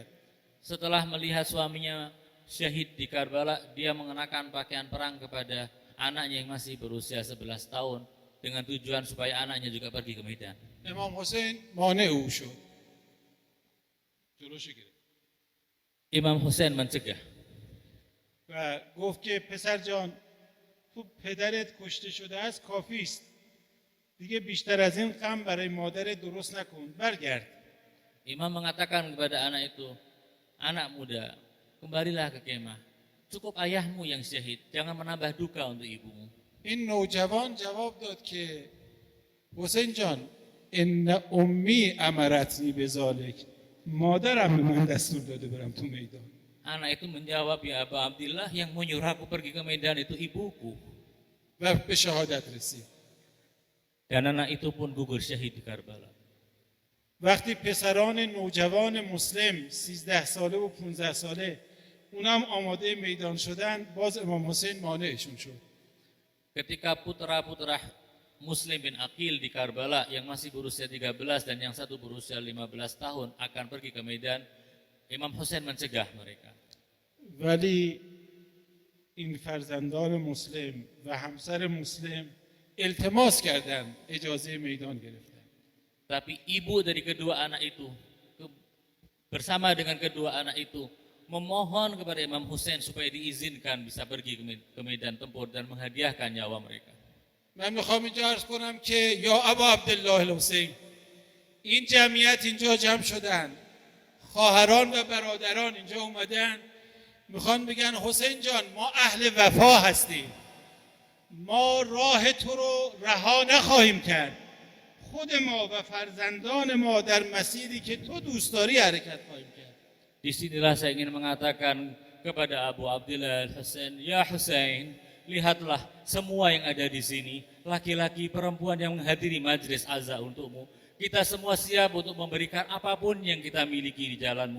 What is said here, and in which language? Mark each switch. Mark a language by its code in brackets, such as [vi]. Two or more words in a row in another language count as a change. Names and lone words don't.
[id] Setelah melihat suaminya syahid di Karbala, dia mengenakan pakaian perang kepada anaknya yang masih berusia 11 tahun dengan tujuan supaya anaknya juga pergi ke Medan. [fa] امام حسین مانع او شد. جلوشو گرفت. [id] Imam Hussein mencegah. [fa] و گفت که پسر جان تو پدرت کشته شده است کافی است. دیگه بیشتر از این غم برای مادرت درست نکن. برگرد. [id] Imam mengatakan kepada anak itu, "Anak muda, kembalilah ke kemah. Cukup ayahmu yang syahid, jangan menambah duka untuk ibumu." [fa] این نوجوان جواب داد که حسین جان [ar] ان امی امرتنی بذالک، [fa] مادرم به من دستور داده برم تو میدان. [id] Anak itu menjawab, "Ya Aba Abdillah, yang menyuruhku pergi ke Medan itu ibuku." [fa] و به شهادت رسید. [id] Dan anak itu pun gugur syahid di Karbala. [fa] وقتی پسران نوجوان مسلم 13 ساله و 15 ساله اونم آماده میدان شدن، باز امام حسین مانعشون شد. [id] Ketika putra-putra Muslim bin Aqil di Karbala yang masih berusia 13 dan yang satu berusia 15 tahun akan pergi ke Medan, Imam Hussein mencegah mereka. [fa] ولی این فرزندان مسلم و همسر مسلم التماس کردن اجازه میدان گرفتن. [id] Tapi ibu dari kedua anak itu bersama dengan kedua anak itu memohon kepada Imam Hussein supaya diizinkan bisa pergi ke medan tempur dan menghadiahkan nyawa mereka. [fa] من میخوام اینجا عرض کنم که یا ابا عبدالله الحسین، این جمعیت اینجا جمع شدن، خواهران و برادران اینجا اومدن، میخوان بگن حسین جان ما اهل وفا هستیم، ما راه تو رو رها نخواهیم کرد، خود ما و فرزندان ما در مسیری که تو دوست داری حرکت خواهیم کرد. [id] Disinilah saya ingin mengatakan kepada Abu Abdillah Al-Husain, "Ya Husain, lihatlah semua yang ada di sini, laki-laki, perempuan yang menghadiri majlis azza untukmu. Kita semua siap untuk memberikan apapun yang kita miliki di jalanmu.